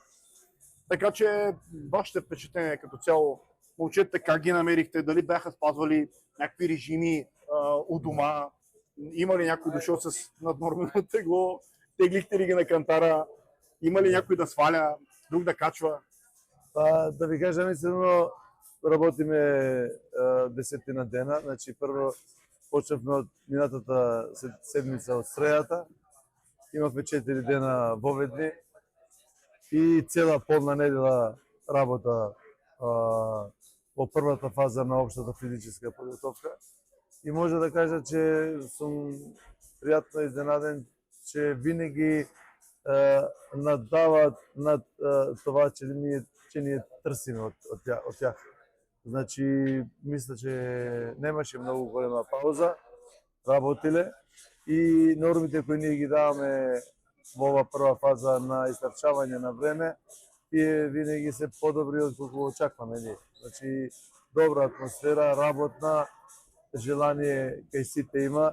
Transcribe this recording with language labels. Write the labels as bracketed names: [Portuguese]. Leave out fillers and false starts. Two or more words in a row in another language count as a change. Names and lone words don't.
[Bulgarian] Така че вашите впечатления като цяло, момчетата как ги намерихте, дали бяха спазвали някакви режими у дома, има ли някой дошъл с наднормално тегло, теглихте ли ги на кантара, има ли някой да сваля, друг да качва? [Macedonian] Да ви кажа, мислено, работиме 10 дена. Значи, прво почнавме од минатата седмица од средата. Имавме 4 дена воведни и цела полна недела работа во првата фаза на општата физичка подготовка. И може да кажа, че сум пријатно изненаден, [Bulgarian] че винаги наддаваат над това, че ние трсиме од тях. Значи, мисля, [Macedonian] че немаше многу голема пауза, работиле и нормите кои ние ги даваме во ова прва фаза на истрчавање на време, тие винаги се подобри од колку очакваме ние. Значи, добра атмосфера, работна, желание кај сите има.